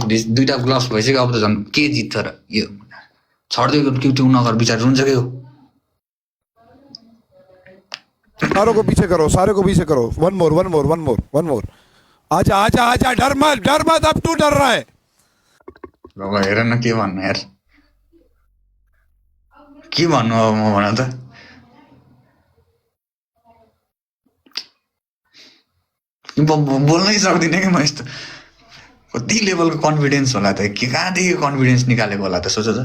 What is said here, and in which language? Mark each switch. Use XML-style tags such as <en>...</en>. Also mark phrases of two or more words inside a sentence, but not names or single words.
<ne>दुईटा ग्लभ्स भइसक्यो, अब त झन् के जित्छ र यो, छड्दियो क्युटिङ नगर, बिचार रुन्छ के हो।</ne> <hi>सारों को पीछे करो,</hi> <en>one more.</en> <hi>आजा, डर मत, अब तू डर रहा है।</hi> <ne>बाबा हेर न के भन्नु यार, के भन्नु अब म भन त। बोल्नै सक्दिनँ कि म, यस्तो कति लेभलको कन्फिडेन्स होला त, कहाँदेखि कन्फिडेन्स निकालेको होला त, सोच त।</ne>